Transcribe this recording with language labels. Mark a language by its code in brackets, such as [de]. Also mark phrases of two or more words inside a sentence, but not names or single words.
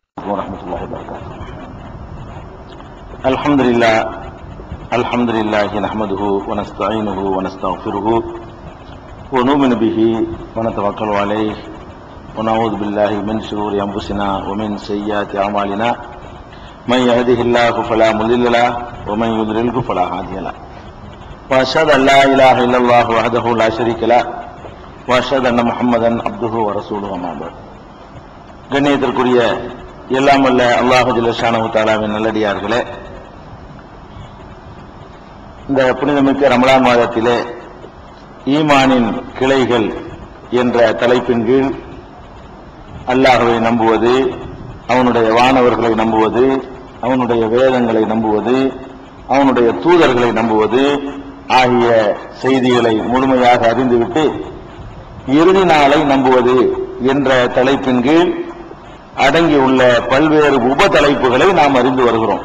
[ar] عليكم ورحمة الله وبركاته. الحمد لله نحمده ونستعينه ونستغفره ونؤمن به ونتوكل عليه ونعوذ بالله من شرور أنفسنا ومن سيئات أعمالنا من يهده الله فلا مضل له ومن يضلله فلا هادي له وأشهد أن لا إله إلا الله وحده لا شريك له وأشهد أن محمدا عبده ورسوله أما بعد. [ta] கண்ணியத்திற்குரிய எல்லாம் வல்ல அல்லாஹ் [ar] جل شأنه [ta] தஆலாவின் நல்லடியார்களே, இந்த புனிதமிக்க ரமலான் மாதத்திலே ஈமானின் கிளைகள் என்ற தலைப்பின் கீழ் அல்லாஹ்வை நம்புவது, அவனுடைய வானவர்களை நம்புவது, அவனுடைய வேதங்களை நம்புவது, அவனுடைய தூதர்களை நம்புவது ஆகிய செய்திகளை முழுமையாக அறிந்துவிட்டு இறுதி நாளை நம்புவது என்ற தலைப்பின் கீழ் அடங்கியுள்ள பல்வேறு உப தலைப்புகளை நாம் அறிந்து வருகிறோம்.